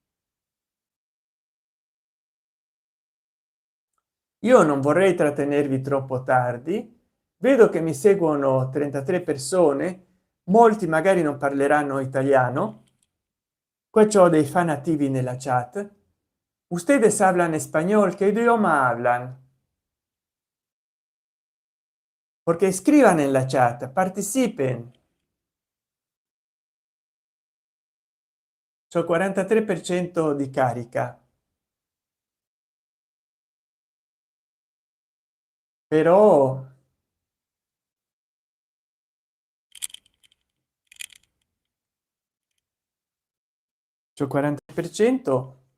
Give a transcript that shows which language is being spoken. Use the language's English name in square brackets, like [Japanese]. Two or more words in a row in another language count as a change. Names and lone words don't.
[Italian] Io non vorrei trattenervi troppo tardi, vedo che mi seguono 33 persone, molti magari non parleranno italiano. Qua c'ho dei fan attivi nella chat. [Spanish] Ustedes hablan español, ¿qué idioma hablan? Porque escriban en la chat, participen. [Italian] C'ho 43% di carica, però c'ho 40%.